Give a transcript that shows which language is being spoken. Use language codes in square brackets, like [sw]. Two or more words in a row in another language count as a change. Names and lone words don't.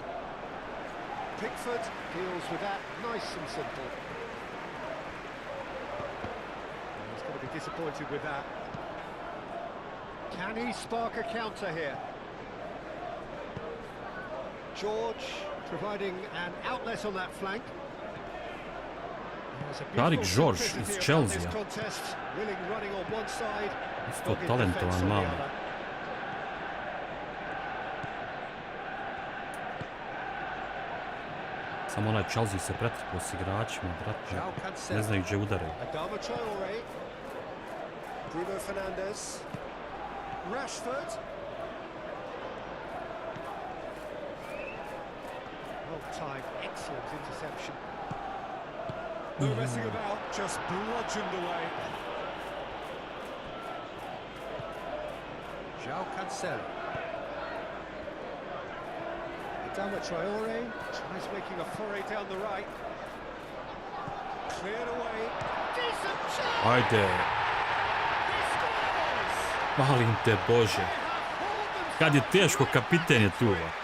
[en] Pickford deals with that nice and simple. He's going to be disappointed with that. Can he spark a counter here? George providing an outlet on that flank. [hr] Tarik George iz Chelsea. Isto talentovan mali. Samo onaj Chelsea se pretrpao s igračima, brate. Ne znaju gdje udaraju. [en] Bruno Fernandes. Rashford. Well timed, excellent interception. No messing about, just bludgeoned away. João Cancelo. Adama Traore tries making a foray down the right. Cleared away. Decent chance! [hr] Ajde. Malim te Bože. Kad je teško, kapiten je tu.